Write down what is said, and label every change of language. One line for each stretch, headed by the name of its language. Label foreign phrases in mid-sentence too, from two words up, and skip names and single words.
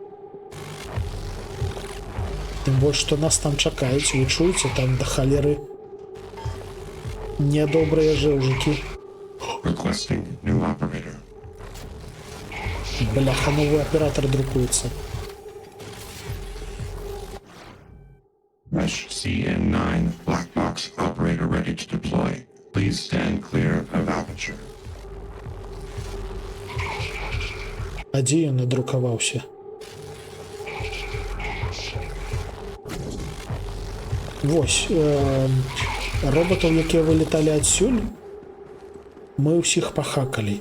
Belarusian: Тым больш, што нас там чакаюць, вы чуеце, там да халеры нядобрыя жэўжыкі. Бляха, новы аператор друкуецца.
English: Mesh CN9 black box operator ready to deploy. Please stand clear of aperture.
Belarusian: А дзе ён надрукаваўся? Вось, роботаў, якія вылеталі адсюль, мы ўсіх пахакалі.